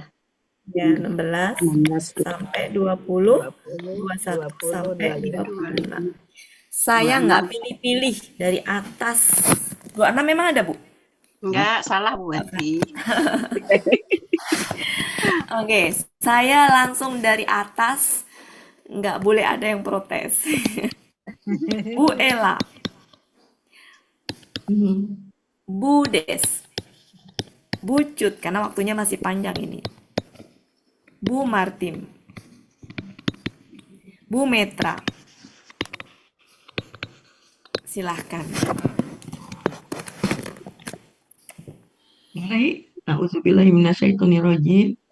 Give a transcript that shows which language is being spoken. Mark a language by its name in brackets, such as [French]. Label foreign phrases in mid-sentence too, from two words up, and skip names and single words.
[Indonesian] Ya, 16 sampai 20, 21 sampai 25. Saya nggak pilih-pilih dari atas. 26 memang ada, Bu? Enggak, salah Bu Wati. Oke, saya langsung dari atas. Nggak boleh ada yang protes. Bu Ella. Bu Des. Bu Cut, karena waktunya masih panjang ini. Bu Martim. Bu Metra. Silahkan. Baik, Nauzubillahiminasyaitonirrajim.